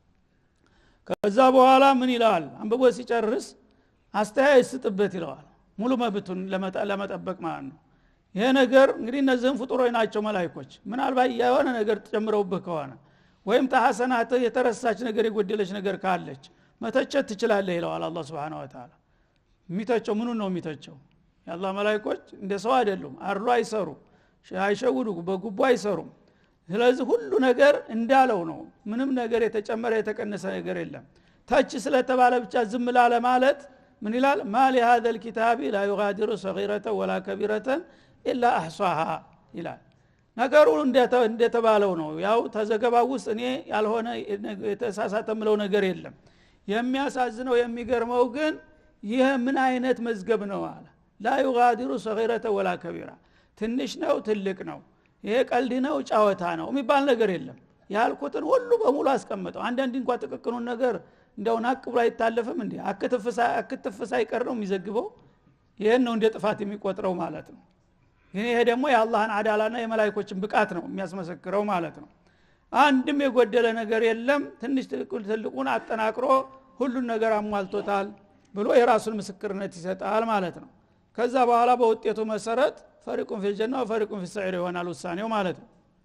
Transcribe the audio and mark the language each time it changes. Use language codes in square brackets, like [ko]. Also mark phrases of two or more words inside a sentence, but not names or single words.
[am] ከዛ በኋላ ምን ይላል አንብቦ ሲጨርስ አስተያየት ስጥበት ይለዋል ሙሉ መብቱን ለመጠበቅ ማለት ነው ይሄ ነገር እንግዲህ እነዚህም ፍጡሮች ናቸው መላእክቶች ምናልባት የሆነ ነገር ተጨምረውብህ ከሆነ ወይም ተሐሰናት የተረሳች ነገር የጎደለች ነገር ካለች መተቸት ትችላለህ ይለዋል አላህ [ar] سبحانه وتعالى [am] የሚተቸው ምኑን ነው የሚተቸው የአላህ መላእክቶች እንደ ሰው አይደሉም አርሎ አይሰሩ አይሸውዱ በጉቦ አይሰሩም ስለዚህ ሁሉ ነገር እንዳለው ነው ምንም ነገር የተጨመረ የተቀነሰ ነገር የለም ታች ስለተባለ ብቻ ዝም ላለ ማለት ምን ይላል ማሊ [ar] هذا الكتاب لا يغادر صغيرة ولا كبيرة إلا أحصاها [am] ይላል ነገሩ እንደተባለው ነው ያው ተዘገባው ውስጥ እኔ ያልሆነ የተሳሳተምለው ነገር የለም የሚያሳዝነው የሚገርመው ግን ይሄ ምን አይነት መዝገብ ነው አለ [ar] لا يغادر صغيرة ولا كبيرة [am] ትንሽ ነው ትልቅ ነው ይሄ ቀልድ ነው ጫወታ ነው የሚባል ነገር የለም ያልኩትን ሁሉ በሙሉ አስቀምጠው አንዳንድ እንኳን ተቀቅኑን ነገር እንደው ናቅ ብሎ አይታለፍም እንዴ አክተፍሳ አይቀር ነው የሚዘግበው ይሄን ነው እንደ ጥፋት የሚቆጥረው ማለት ነው ግን ይሄ ደግሞ የአላህን አዳላና የመላእክቶችን ብቃት ነው የሚያስመሰክረው ማለት ነው አንድም የጎደለ ነገር የለም ትንሽ ትልቁን አጠናክሮ ሁሉን ነገር አሟልቶታል ብሎ የራሱን ምስክርነት ይሰጣል ማለት ነው ከዛ በኋላ በውጤቱ መሰረት [ar] فريق في الجنة وفريق في السعير [am] ይሆናል ውሳኔው ማለት ነው